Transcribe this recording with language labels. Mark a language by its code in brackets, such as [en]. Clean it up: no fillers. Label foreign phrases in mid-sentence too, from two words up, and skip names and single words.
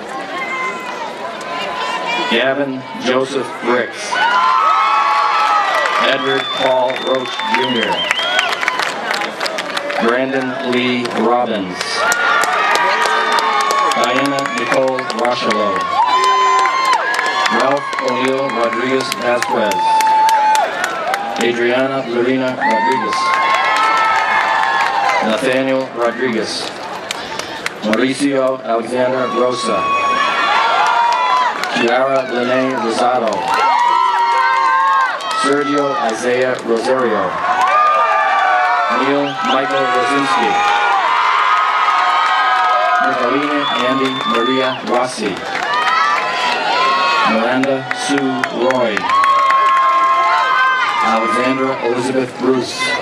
[en] Gavin Joseph Ricks. Edward Paul Roach Jr. Brandon Lee Robbins. Diana Nicole Rochelow. Ralph O'Neill Rodriguez Vasquez. Adriana Lorena Rodriguez. Nathaniel Rodriguez. Mauricio Alexander Rosa. Kiara Lene Rosado. Sergio Isaiah Rosario. Neil Michael Rosinski. Nicolina Andy Maria Rossi. Miranda Sue Roy. Alexandra Elizabeth Bruce.